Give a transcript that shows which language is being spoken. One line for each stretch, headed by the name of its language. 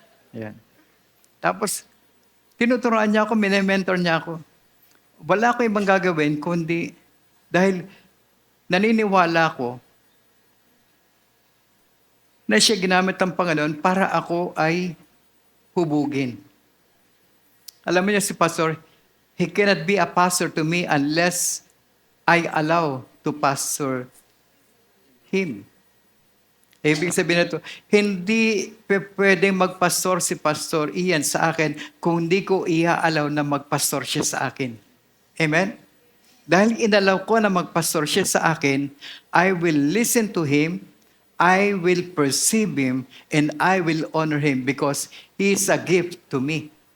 Filipino: Ayan. Tapos, tinuturuan niya ako, mini-mentor niya ako. Wala ko ibang gagawin, kundi dahil naniniwala ko na siya ginamit ng Panginoon para ako ay hubugin. Alam mo niya si Pastor,
English: he cannot be a pastor to me unless I allow to pastor him.
Filipino: Ibig sabihin na ito, hindi pwedeng magpastor si Pastor Ian sa akin kung hindi ko iaalaw na magpastor siya sa akin.
English: Amen?
Filipino: Dahil inalaw ko na magpastor siya sa akin,
English: I will listen to him, I will perceive him, and I will honor him because he is a gift to me.